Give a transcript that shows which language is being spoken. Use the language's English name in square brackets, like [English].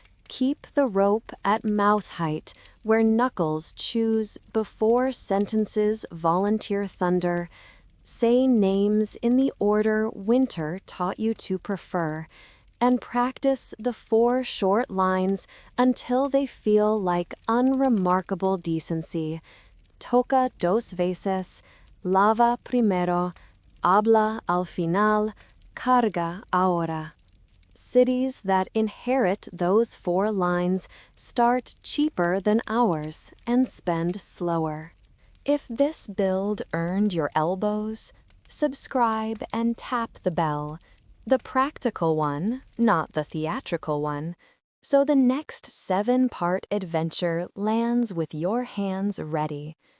[English] Keep the rope at mouth height where knuckles choose before sentences volunteer thunder. Say names in the order Winter taught you to prefer, and practice the 4 short lines until they feel like unremarkable decency. [Spanish] Toca 2 veces, lava primero, habla al final, carga ahora. [English] Cities that inherit those 4 lines start cheaper than ours and spend slower. If this build earned your elbows, subscribe and tap the bell. The practical one, not the theatrical one, so the next 7-part adventure lands with your hands ready.